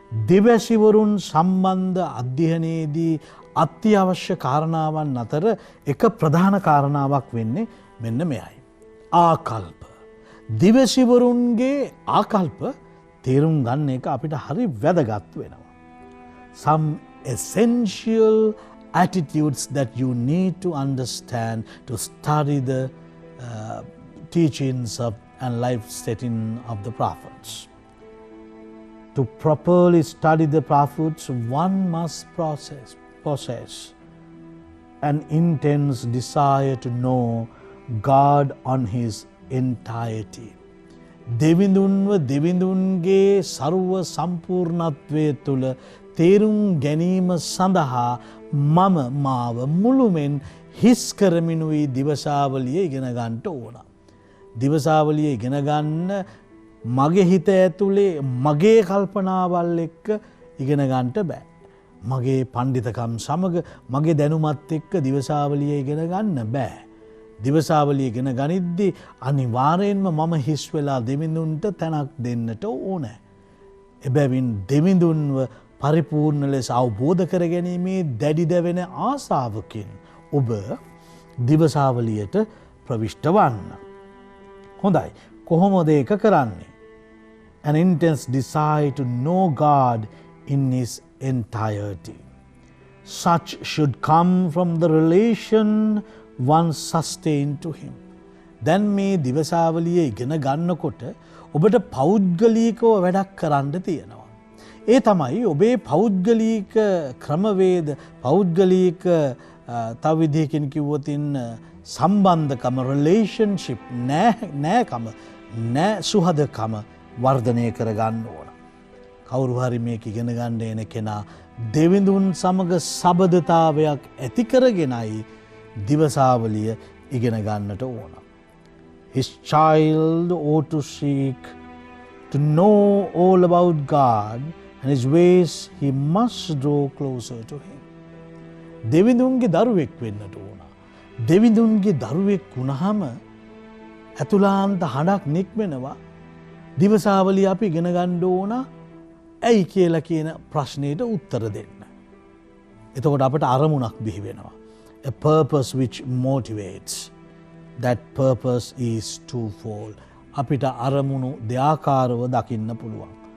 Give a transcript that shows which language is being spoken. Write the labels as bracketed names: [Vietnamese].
[Sinhala] දිවැසිවරුන් සම්බන්ධ අධ්‍යයනයේදී අත්‍යවශ්‍ය කාරණාවන් අතර එක ප්‍රධාන කාරණාවක් වෙන්නේ මෙන්න මෙයයි. ආකල්ප. දිවැසිවරුන්ගේ ආකල්ප තේරුම් ගන්න එක අපිට හරි වැදගත් වෙනවා. [English] Some essential attitudes that you need to understand to study the teachings of and life setting of the prophets. To properly study the prophets, one must possess an intense desire to know God on his entirety. [Sinhala] දෙවිඳුන්ව දෙවිඳුන්ගේ සර්ව සම්පූර්ණත්වය තුළ තේරුම් ගැනීම සඳහා මම මාව මුළුමෙන් හිස් කරමිනුයි දිවසාවලිය ඉගෙන ගන්නට ඕන. දිවසාවලිය ඉගෙන ගන්න මගේ හිත ඇතුලේ මගේ කල්පනාවල් එක්ක ඉගෙන ගන්නට බෑ. මගේ පඬිතකම් සමග මගේ දැනුමත් එක්ක දිවසාවලිය ඉගෙන ගන්න බෑ. දිවසාවලිය ඉගෙන ගනිද්දී අනිවාර්යෙන්ම මම හිස් වෙලා දෙවිඳුන්ට තැනක් දෙන්නට ඕනේ. එබැවින් දෙවිඳුන්ව පරිපූර්ණ ලෙස අවබෝධ කර ගැනීමේ දැඩි දැවෙන ආසාවකින් ඔබ දිවසාවලියට ප්‍රවිෂ්ඨ වන්න. හොඳයි. කොහොමද ඒක කරන්නේ? [English] An intense desire to know God in his entirety. Such should come from the relation one sustain to him. [Sinhala] දැන් මේ දිවසාවලිය ඉගෙන ගන්නකොට ඔබට පෞද්ගලිකව වැඩක් කරන්න තියෙනවා. ඒ තමයි ඔබේ පෞද්ගලික ක්‍රමවේද පෞද්ගලික තව විදිහකින් කිව්වොත් සම්බන්ධකම රිලේෂන්ෂිප් නෑකම සුහදකම වර්ධනය කරගන්න ඕන. කවුරු හරි මේක ඉගෙන ගන්න එන කෙනා දෙවිඳුන් සමග සබඳතාවයක් ඇති කරගෙනයි දිවසාවලිය ඉගෙන ගන්නට ඕන. [English] His child ought to seek to know all about God and his ways he must draw closer to him. [Sinhala] දෙවිඳුන්ගේ දරුවෙක් වෙන්නට ඕන. දෙවිඳුන්ගේ දරුවෙක් වුණාම අතුලාන්ත හඬක් නික්මෙනවා. දිවසාවලිය අපි ඉගෙන ගන්න ඕන ඇයි කියලා කියන ප්‍රශ්නෙට උත්තර දෙන්න. එතකොට අපට අරමුණක් බිහි වෙනවා. [English] A purpose which motivates. That purpose is twofold. [Sinhala] අපිට අරමුණු දෙආකාරව දකින්න පුළුවන්.